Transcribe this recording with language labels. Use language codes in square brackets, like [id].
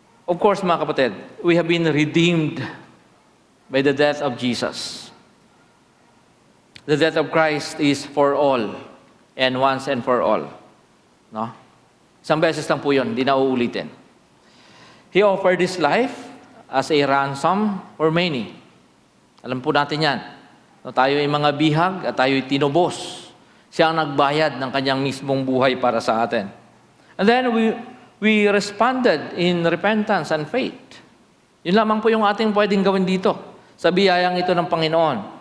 [en] Of course, [tl] mga kapatid, [en] we have been redeemed by the death of Jesus. The death of Christ is for all and once and for all. No? [tl] Isang beses lang po yun, hindi na uulitin. [en] He offered His life as a ransom for many. [tl] Alam po natin yan. No, tayo ay mga bihag at tayo ay tinubos. Siya ang nagbayad ng kanyang mismong buhay para sa atin. [en] And then we responded in repentance and faith. [tl] Yun lamang po yung ating pwedeng gawin dito sa biyayang ito ng Panginoon.